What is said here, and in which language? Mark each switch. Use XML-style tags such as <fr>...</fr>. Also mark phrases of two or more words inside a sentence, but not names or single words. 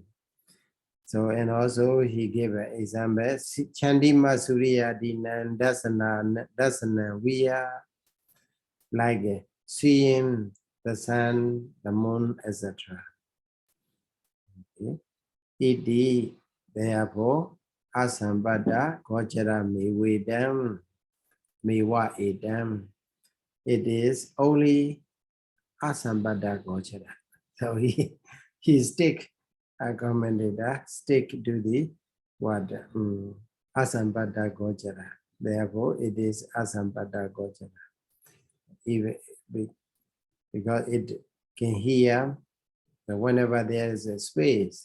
<en>So, and also he gave an example,</en> <pi>Chandima Surya Dinan Dasana Viya,</pi> <en>like seeing the sun, the moon, etc. Okay. Therefore,</en> <pi>asambada gochara mevedam meva edam.</pi> <en>It is only</en> <pi>asambada gochara.</pi> <en>So he stick commentator stick to the what</en> <pi>asambada gochara.</pi> <en>Therefore, it is</en> <pi>asambada gochara.</pi> <en>Even because it can hear whenever there is a space.</en>